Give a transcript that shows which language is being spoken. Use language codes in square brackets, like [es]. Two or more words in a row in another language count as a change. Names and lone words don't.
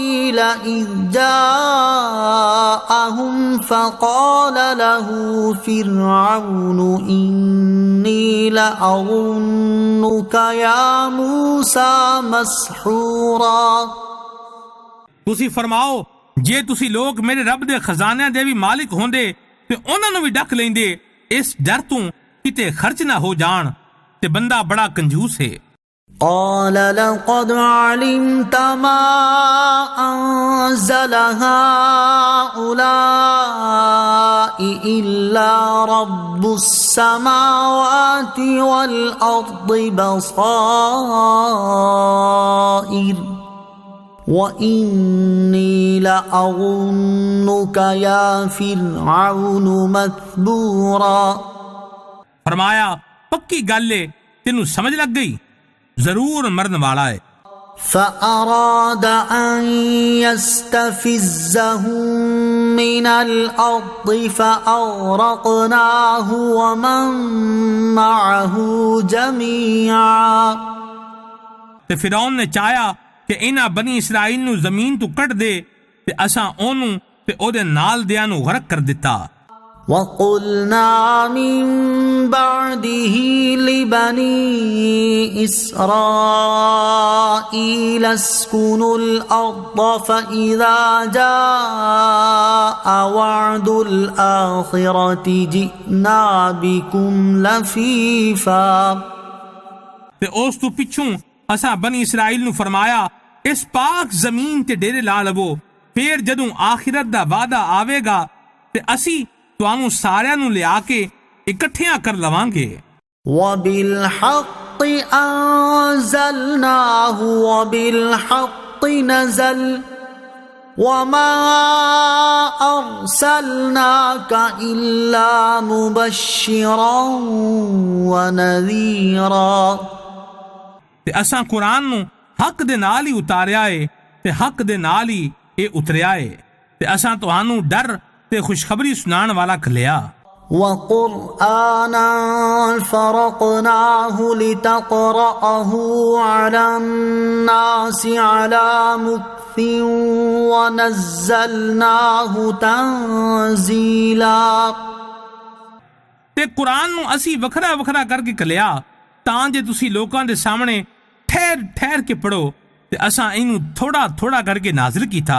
[ar] إذ جاءهم فقال له فرعون إني لأظنك يا موسى مسحورا [pa] ਤੁਸੀਂ ਫਰਮਾਓ ਜੇ ਤੁਸੀਂ ਲੋਕ ਮੇਰੇ ਰੱਬ ਦੇ ਖਜ਼ਾਨਿਆਂ ਦੇ ਵੀ ਮਾਲਿਕ ਹੁੰਦੇ ਤੇ ਉਹਨਾਂ ਨੂੰ ਵੀ ਡੱਕ ਲੈਂਦੇ ਇਸ ਡਰ ਤੋਂ ਕਿਤੇ ਖਰਚ ਨਾ ਹੋ ਜਾਣ ਤੇ ਬੰਦਾ ਬੜਾ ਕੰਜੂਸ ਹੈ [ar] قال لقد علمت ما أنزل هؤلاء إلا رب السماوات والأرض بصائر وإني لأظنك يا فرعون مثبورا [pa] ਫ਼ਰਮਾਇਆ ਪੱਕੀ ਗੱਲ ਹੈ ਤੈਨੂੰ ਸਮਝ ਲੱਗ ਗਈ ਜ਼ਰੂਰ ਮਰਨ ਵਾਲਾ ਹੈ [ar] فأراد أن يستفزهم من الأرض فأغرقناه ومن معه جميعا [pa] ਤੇ ਫ਼ਿਰੌਨ ਨੇ ਚਾਹਿਆ ਕਿ ਇਨ੍ਹਾਂ ਬਨੀ ਇਸਰਾਈਲ ਨੂੰ ਜ਼ਮੀਨ ਤੋਂ ਕੱਟ ਦੇ ਤੇ ਅਸਾਂ ਓਹਨੂੰ ਤੇ ਓਹਦੇ ਨਾਲ ਦਿਆਂ ਨੂੰ ਗ਼ਰਕ ਕਰ ਦਿੱਤਾ [ar] وقلنا من بعده لبني إسرائيل اسكنوا الأرض فإذا جاء وعد الآخرة جئنا بكم لفيفا [pa] ਤੇ ਉਸ ਤੋਂ ਪਿੱਛੋਂ ਅਸਾਂ ਬਨੀ ਇਸਰਾਈਲ ਨੂੰ ਫ਼ਰਮਾਇਆ ਇਸ ਪਾਕ ਜ਼ਮੀਨ ਤੇ ਡੇਰੇ ਲਾ ਲਵੋ ਫਿਰ ਜਦੋਂ ਆਖ਼ਿਰਤ ਦਾ ਵਾਅਦਾ ਆਵੇਗਾ ਤੇ ਅਸੀਂ ਤੁਹਾਨੂੰ ਸਾਰਿਆਂ ਨੂੰ ਲਿਆ ਕੇ ਇਕੱਠਿਆਂ ਕਰ ਲਵਾਂਗੇ [ar] وبالحق أنزلناه وبالحق نزل وما أرسلناك إلا مبشرا ونذيرا [pa] ਤੇ ਅਸਾਂ ਕੁਰਾਨ ਨੂੰ ਹੱਕ ਦੇ ਨਾਲ ਹੀ ਉਤਾਰਿਆ ਹੈ ਤੇ ਹੱਕ ਦੇ ਨਾਲ ਹੀ ਇਹ ਉਤਰਿਆ ਹੈ ਤੇ ਅਸਾਂ ਤੁਹਾਨੂੰ ਡਰ ਤੇ ਖ਼ੁਸ਼ਖ਼ਬਰੀ ਸੁਣਾਣ ਵਾਲਾ ਘੱਲਿਆ [ar] وقرآنا فرقناه لتقرأه على الناس على مكث ونزلناه تنزيلا [pa] ਤੇ ਕੁਰਾਨ ਨੂੰ ਅਸੀਂ ਵੱਖਰਾ ਵੱਖਰਾ ਕਰਕੇ ਘੱਲਿਆ ਤਾਂ ਜੇ ਤੁਸੀਂ ਲੋਕਾਂ ਦੇ ਸਾਹਮਣੇ ਠਹਿਰ ਠਹਿਰ ਕੇ ਪੜ੍ਹੋ ਤੇ ਅਸਾਂ ਇਹਨੂੰ ਥੋੜ੍ਹਾ ਥੋੜ੍ਹਾ ਕਰਕੇ ਨਾਜ਼ਿਲ ਕੀਤਾ